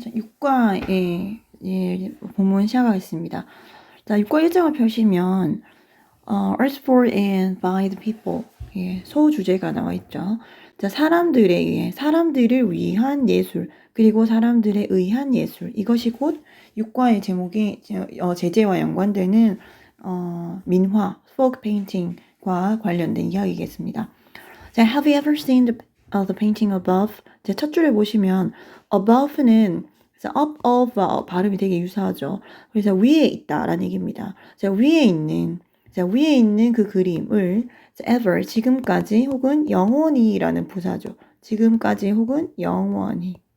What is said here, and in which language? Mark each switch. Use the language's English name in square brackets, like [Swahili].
[Korean] 6과의 본문 시작하겠습니다. 자, 6과 일정을 펴시면, as for and by the people. 소주제가 나와 있죠. 자, 사람들에 의해, 사람들을 위한 예술, 그리고 사람들에 의한 예술. 이것이 곧 6과의 제목이, 제재와 연관되는, 민화, folk painting과 관련된 이야기겠습니다. [English] 자, have you ever seen the painting above? [Korean] 첫 줄에 보시면 above는 up of 발음이 되게 유사하죠. 그래서 위에 있다라는 얘기입니다. 자, 위에 있는 그 그림을 ever 지금까지 혹은 영원히라는 부사죠. 지금까지 혹은 영원히.